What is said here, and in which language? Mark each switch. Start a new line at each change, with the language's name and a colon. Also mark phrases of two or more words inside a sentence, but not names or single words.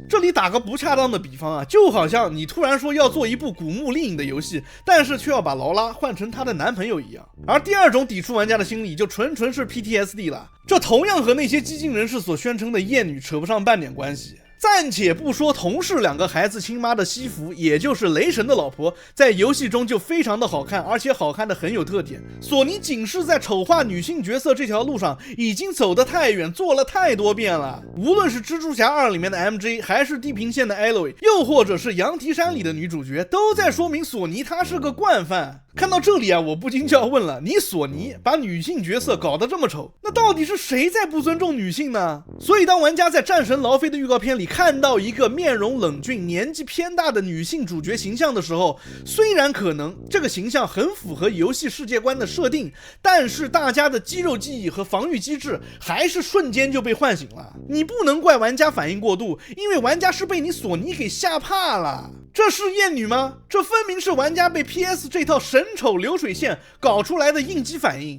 Chinese: 這裡打個不恰當的比方啊，就好像你突然說要做一部古墓麗影的遊戲，但是卻要把勞拉換成她的男朋友一樣。而第2種抵觸玩家的心理就純是 PTSD 了，這同樣和那些激進人士所宣稱的厭女扯不上半點關係。暫且不說同是2個孩子親媽的西弗，也就是雷神的老婆，在遊戲中就非常的好看，而且好看的很有特点。索尼僅是在醜化女性角色這條路上已經走得太遠，做了太多遍了。無論是蜘蛛俠2裡面的 MJ， 還是地平線的 Aloy， 又或者是羊蹄山裡的女主角，都在說明索尼她是個慣犯。看到这裡啊，我不禁就要問了，你索尼把女性角色搞得这么醜，那到底是誰在不尊重女性呢？所以当玩家在戰神勞菲的預告片裡看到一個面容冷峻、年紀偏大的女性主角形象的時候，雖然可能這個形象很符合遊戲世界觀的設定，但是大家的肌肉記憶和防禦機制還是瞬間就被喚醒了。你不能怪玩家反應過度，因為玩家是被你索尼給嚇怕了。這是厭女嗎？這分明是玩家被 PS 這套神醜流水線搞出來的應激反應。